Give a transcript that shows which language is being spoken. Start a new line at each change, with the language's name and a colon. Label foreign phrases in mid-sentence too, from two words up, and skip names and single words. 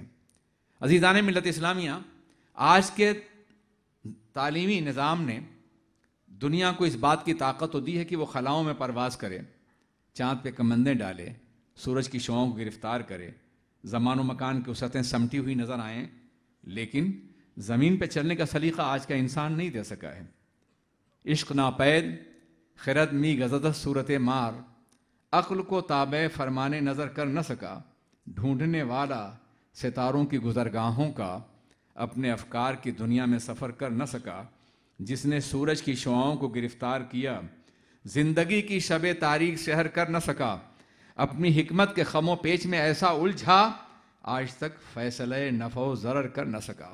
Urdu: عزیزان ملت اسلامیہ، آج کے تعلیمی نظام نے دنیا کو اس بات کی طاقت تو دی ہے کہ وہ خلاؤں میں پرواز کرے، چاند پہ کمندیں ڈالے، سورج کی شعاؤں کو گرفتار کرے، زمان و مکان کی وسعتیں سمٹی ہوئی نظر آئیں، لیکن زمین پہ چلنے کا سلیقہ آج کا انسان نہیں دے سکا ہے۔
Persian: عشق ناپید خرد می گزدت صورت مار،
Urdu: عقل کو تابع فرمانے نظر کر نہ سکا، ڈھونڈنے والا ستاروں کی گزرگاہوں کا اپنے افکار کی دنیا میں سفر کر نہ سکا، جس نے سورج کی شعاؤں کو گرفتار کیا، زندگی کی شب تاریک سحر کر نہ سکا، اپنی حکمت کے خم و پیچ میں ایسا الجھا، آج تک فیصلہ نفع و ضرر کر نہ سکا۔